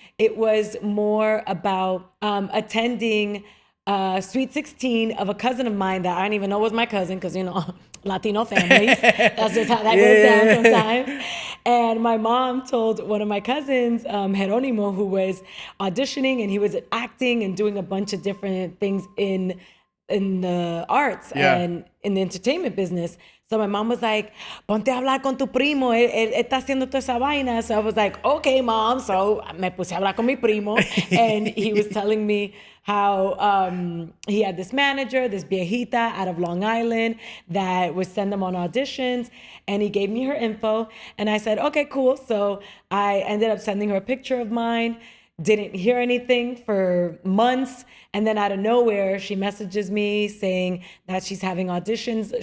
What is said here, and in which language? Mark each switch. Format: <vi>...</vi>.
<en>It was more about attending Sweet 16 of a cousin of mine that I didn't even know was my cousin, because, Latino families. That's just how that goes down sometimes. And my mom told one of my cousins, Jeronimo, who was auditioning, and he was acting and doing a bunch of different things in the arts and in the entertainment business. So my mom was like,</en> <es>ponte a hablar con tu primo, él está haciendo toda esa vaina.</es> <en>So I was like, okay, mom. So</en> <es>me puse a hablar con mi primo.</es> <en>And he was telling me how he had this manager, this viejita out of Long Island, that would send them on auditions. And he gave me her info. And I said, okay, cool. So I ended up sending her a picture of mine. Didn't hear anything for months. And then out of nowhere, she messages me saying that she's having auditions.</en>